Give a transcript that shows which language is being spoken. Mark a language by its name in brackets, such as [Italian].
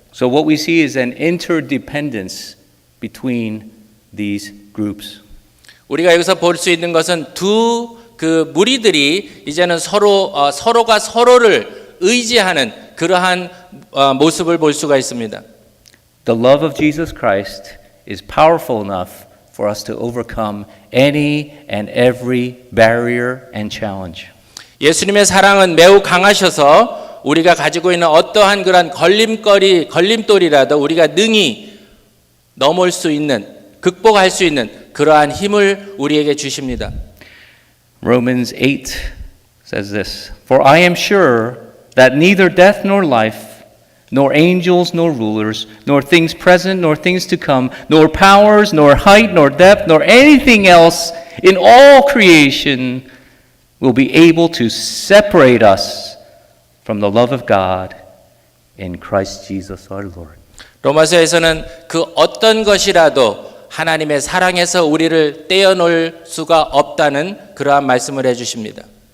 [English] So what we see is an interdependence between these groups. [Korean] 우리가 여기서 볼 수 있는 것은 두 그 무리들이 이제는 서로가 서로를 의지하는 그러한 모습을 볼 수가 있습니다. [English] The love of Jesus Christ is powerful enough for us to overcome any and every barrier and challenge. [Korean] 예수님의 사랑은 매우 강하셔서 우리가 가지고 있는 어떠한 그런 걸림돌이라도 우리가 능히 넘을 수 있는, 극복할 수 있는 그러한 힘을 우리에게 주십니다. [English] Romans 8 says this, For I am sure that neither death nor life, nor angels nor rulers, nor things present nor things to come, nor powers, nor height, nor depth, nor anything else in all creation will be able to separate us from the love of God in Christ Jesus our Lord. [Korean] 로마서에서는 그 어떤 것이라도 하나님의 사랑에서 우리를 떼어놓을 수가 없다는 그러한 말씀을 해주십니다.